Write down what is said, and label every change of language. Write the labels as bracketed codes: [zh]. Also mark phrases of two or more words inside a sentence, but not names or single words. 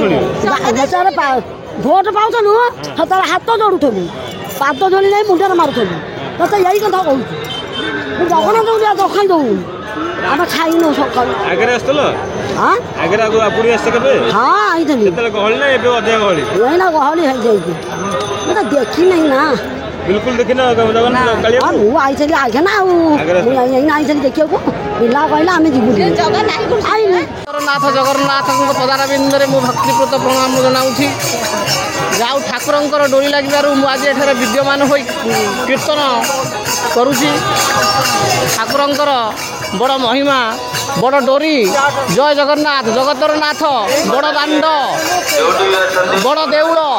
[or] ଭୋଟ ପାଉଥିଲୁ ସେତେବେଳେ ହାତ ଯୋଡୁଥିଲୁ ପାଦ ଯୋଡ଼ି ଯାଇ ମୁଣ୍ଡରେ ମାରୁଥିଲୁ ତତେ ଏଇ କଥା କହୁଛୁ ମୁଁ ଜଗନ୍ନାଥଙ୍କୁ ଟିକେ ଦଖାଇ ଦଉନି ଆମେ ଖାଇନୁ ସକାଳୁ ହଁ ଆଇଥିଲି ଏଇନା ଗହଳି ହେଇଯାଇଛି ମୁଁ ତ ଦେଖିନାହିଁ ନା ବିଲକୁଲ ଦେଖି ନା ମୁଁ ଆଇଥିଲି ଆଜ୍ଞା ନା ଆଉ ମୁଁ ଏଇନା ଆଇଥିଲି ଦେଖିବାକୁ ପିଲା କହିଲା ଆମେ ଯିବୁ ଜଗନ୍ନାଥ ଜଗନ୍ନାଥଙ୍କ ପଦାରବିନ୍ଦରେ ମୁଁ ଭକ୍ତିପୂତ ପ୍ରଣାମ ଜଣାଉଛି ଯାଉ ଠାକୁରଙ୍କର ଡୋରି ଲାଗିବାରୁ ମୁଁ ଆଜି ଏଠାରେ ବିଦ୍ୟମାନ ହୋଇ କୀର୍ତ୍ତନ କରୁଛି ଠାକୁରଙ୍କର ବଡ଼ ମହିମା ବଡ଼ ଡୋରି ଜୟ ଜଗନ୍ନାଥ ଜଗତର ନାଥ ବଡ଼ ଦାଣ୍ଡ ବଡ଼ ଦେଉଳ